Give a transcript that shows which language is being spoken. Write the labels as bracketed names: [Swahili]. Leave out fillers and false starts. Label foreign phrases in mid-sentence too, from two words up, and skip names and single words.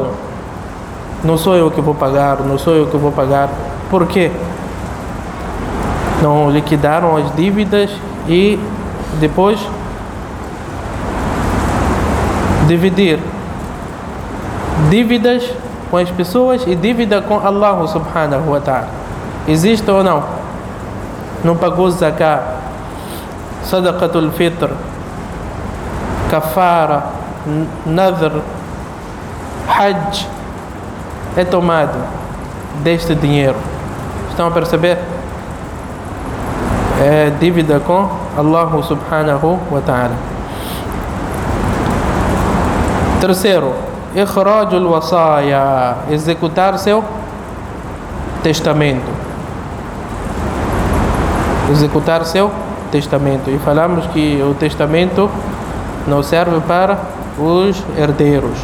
[Portuguese] Não sou eu que vou pagar, não sou eu que vou pagar. Por quê? Não liquidaram as dívidas e depois dividir dívidas com as pessoas e dívida com Allah [Arabic] سبحانه وتعالى. [Portuguese] Existe ou não? Não pagou zakat, [Arabic] صدقة الفطر, [Portuguese] kafara, nadhr, hajj, é tomado deste dinheiro. Estão a perceber? É dívida com Allah [Arabic] سبحانه وتعالى. [Portuguese] Terceiro, [Arabic] إخراج الوصايا, [Portuguese] executar seu testamento. Executar seu testamento. E falamos que o testamento não serve para os herdeiros.